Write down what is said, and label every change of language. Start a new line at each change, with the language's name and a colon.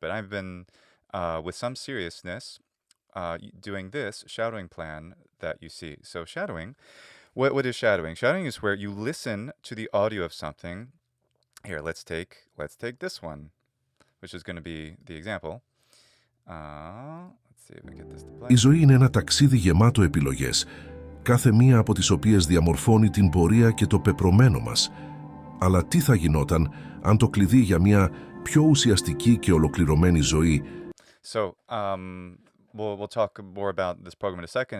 English: But I've been with some seriousness doing this shadowing plan that you see. So shadowing, what is shadowing? Shadowing is where you listen to the audio of something. Here, let's take this one, which is going to be the example. Let's see if I get this to
Greek: Η
English: play.
Greek: ζωή είναι ένα ταξίδι γεμάτο επιλογές, κάθε μία από τις οποίες διαμορφώνει την πορεία και το πεπρωμένο μας. Αλλά τι θα γινόταν αν το κλειδί για μια πιο ουσιαστική και ολοκληρωμένη ζωή...
English: So, we'll talk more about this program in a second.